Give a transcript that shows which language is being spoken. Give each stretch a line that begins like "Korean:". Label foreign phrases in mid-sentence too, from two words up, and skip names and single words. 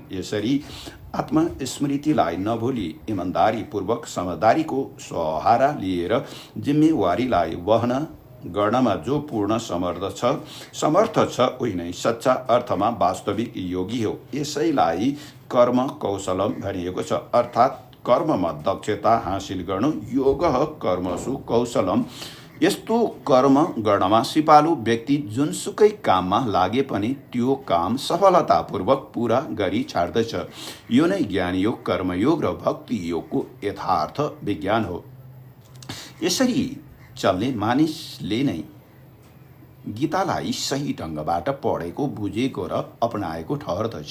Nepali: यसरी आत्मस्मृतिलाई नभुली इमान्दारीपूर्वक समझदारीको सहारा लिएर जिम्मेवारीलाई वहन गर्नमा जो पूर्ण समर्थ छ उही नै सच्चा अर्थमा वास्तविक योगी हो। यसैलाई
Sanskrit: कर्म कौशलम
Nepali: भनिएको छ। अर्थात् कर्ममा दक्षता हासिल गर्नु
Sanskrit: योगः कर्मसु कौशलम।
Nepali: यस्तो कर्म गर्नमा सिपालु व्यक्ति जुनसुकै काममा लागे पनि त्यो काम सफलतापूर्वक पूरा गरी छाड्दछ। यो नै ज्ञानयोग, कर्मयोग र भक्ति योगको यथार्थ विज्ञान हो। यसरी चल्ने मानिसले नै गीतालाई सही ढङ्गबाट पढेको, बुझेको र अपनाएको ठहर्दछ।